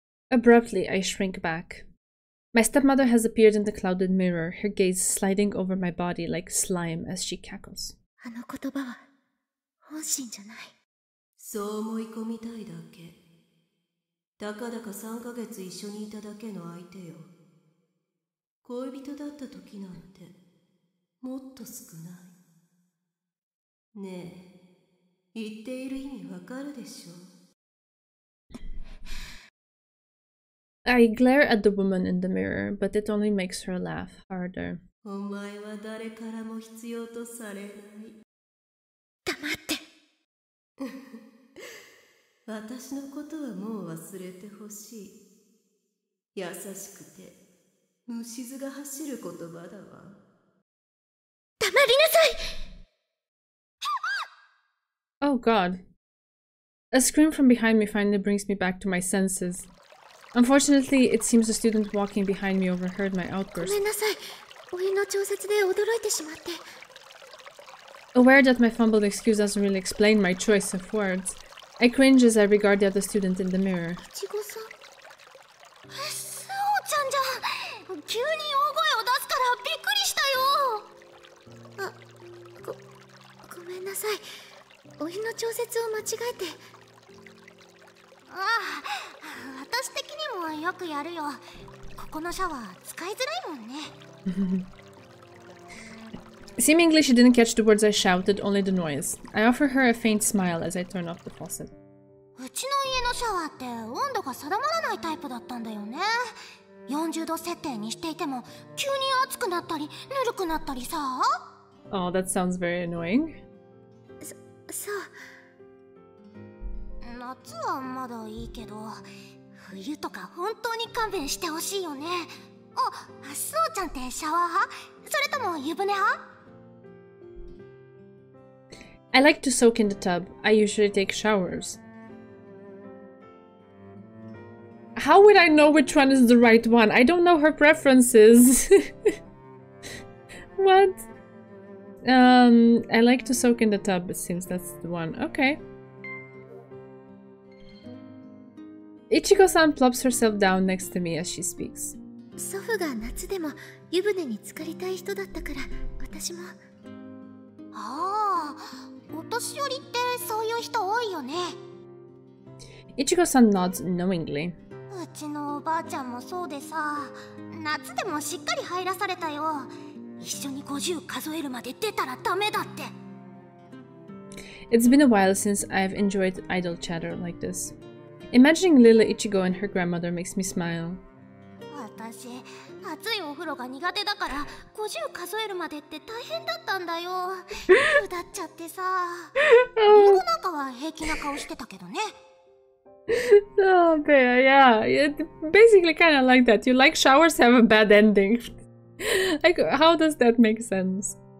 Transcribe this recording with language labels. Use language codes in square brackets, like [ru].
[en] Abruptly, I shrink back. My stepmother has appeared in the clouded mirror, her gaze sliding over my body like slime as she cackles. [ja] あの言葉は本心じゃない。そう思い込みたいだけ。たかだか3ヶ月一緒にいただけの相手よ。恋人だった時なんてもっと少ない。ねえ、言っている意味わかるでしょ？ [en] I glare at the woman in the mirror, but it only makes her laugh harder. [ja] お前は誰からも必要とされない。黙って。私のことはもう忘れてほしい。優しくて虫唾が走る言葉だわ。黙りなさい。 [en] Oh god. A scream from behind me finally brings me back to my senses. Unfortunately, it seems the student walking behind me overheard my [ja] ご [en] outburst. [ja] めんなさい。お湯の調節で驚いてしまって。 [en] Aware that my fumbled excuse doesn't really explain my choice of words, I cringe as I regard the other student in the mirror. [ja] いちごさん。スオちゃんじゃん。急に大声を出すからびっくりしたよ。ごめんなさい。お湯の調節を間違えて。ああ、私的にもよくやるよ。ここのシャワー使いづらいもんね。 [en] Seemingly she didn't catch the words I shouted, only the noise. I offer her a faint smile as I turn off the faucet. [ja] うちの家のシャワーって温度が定まらないタイプだったんだよね。 40度設定にしていても急に暑くなったりぬるくなったりさ。 [en] Oh, that sounds very annoying. [ja] そう。夏はまだいいけど冬とか本当に勘弁してほしいよね。あ、そうちゃんってシャワー派？それとも湯船派？ [en] I like to soak in the tub. I usually take showers. How would I know which one is the right one? I don't know her preferences. What? I like to soak in the tub. It seems that's the one. Okay. Ichigo-san plops herself down next to me as she speaks. [ja] 祖父が夏でも湯船に浸かりたい人だったから私も。ああ、お年寄りってそういう人多いよね。 [en] Ichigo-san nods knowingly. [ja] うちのおばあちゃんもそうでさ、夏でもしっかり入らされたよ。一緒に50数えるまで出たらダメだって。 [en] It's been a while since I've enjoyed idle chatter like this. Imagining little Ichigo and her grandmother makes me smile. [ja] 私、熱いお風呂が苦手だから50数えるまでって大変だったんだよ。うだっちゃってさ。リンゴなんかは平気な顔してたけどね。 [en] Oh, yeah. It basically kind of like that. You like showers have a bad ending. Like, how does that make sense?